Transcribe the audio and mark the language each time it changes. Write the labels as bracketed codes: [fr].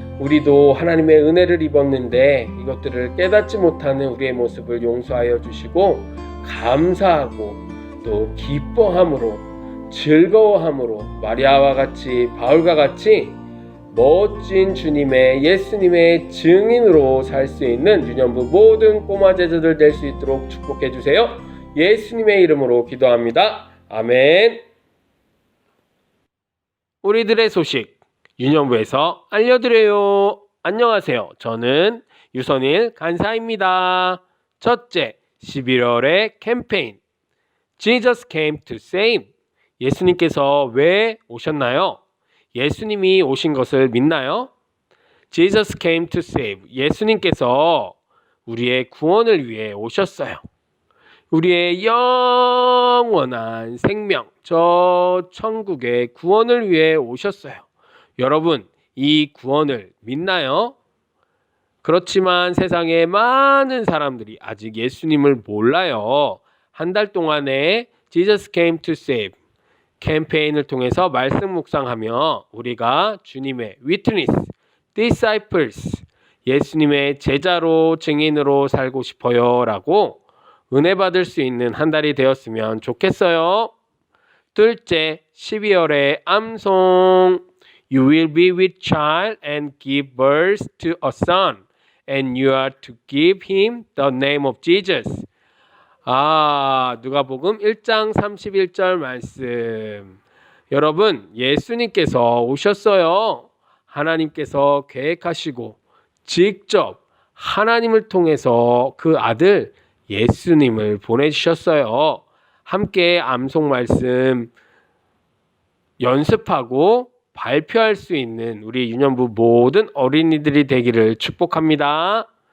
[ko] 우리도 하나님의 은혜를 입었는데 이것들을 깨닫지 못하는 우리의 모습을 용서하여 주시고 감사하고 또 기뻐함으로 즐거워함으로 마리아와 같이 바울과 같이 멋진 주님의 예수님의 증인으로 살 수 있는 유년부 모든 꼬마 제자들 될 수 있도록 축복해 주세요. 예수님의 이름으로 기도합니다. 아멘. 우리들의 소식 유년부에서 알려드려요. 안녕하세요. 저는 유선일 간사입니다. 첫째, 11월의 캠페인 [en] Jesus came to save. [ko] 예수님께서 왜 오셨나요? 예수님이 오신 것을 믿나요? [en] Jesus came to save. [ko] 예수님께서 우리의 구원을 위해 오셨어요. 우리의 영원한 생명, 저 천국의 구원을 위해 오셨어요. 여러분, 이 구원을 믿나요? 그렇지만 세상에 많은 사람들이 아직 예수님을 몰라요. 한 달 동안에 [en] Jesus came to save [ko] 캠페인을 통해서 말씀 묵상하며 우리가 주님의 witness, disciples, 예수님의 제자로 증인으로 살고 싶어요 라고 은혜 받을 수 있는 한 달이 되었으면 좋겠어요. 둘째, 12월의 암송 [en] You will be with child and give birth to a son, and you are to give him the name of Jesus. [ko] 누가복음 1장 31절 말씀. 여러분, 예수님께서 오셨어요. 하나님께서 계획하시고 직접 하나님을 통해서 그 아들 예수님을 보내주셨어요. 함께 암송 말씀 연습하고 발표할 수 있는 우리 유년부 모든 어린이들이 되기를 축복합니다.